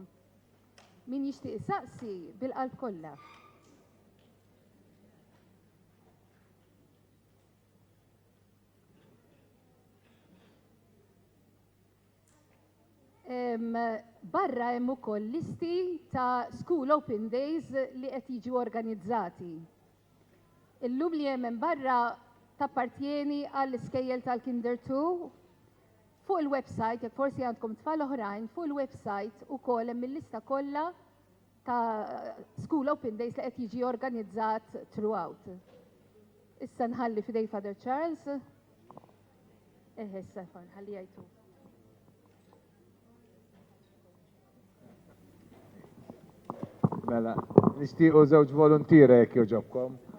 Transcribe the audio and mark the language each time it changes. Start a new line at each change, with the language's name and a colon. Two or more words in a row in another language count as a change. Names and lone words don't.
Maltese: Min jixtieq isaqsi bil-qalb kollha. Barra hemm ukoll listi ta'
English: school open days
Maltese: li qed jiġu organizzati. Illum li hemm barra tappartjeni għall-iskejjel tal-Kinder 2 fuq il-website, jekk forsi għandkom tfal oħrajn, fuq il-website ukoll hemm il-lista kollha ta'
English: school open days
Maltese: li qed jiġi organizzat throughout. Issa nħalli fidej Father Charles. Issa nħalli jgħidu. Mela, nixtiequ żewġ volontira jekk jogħġobkom.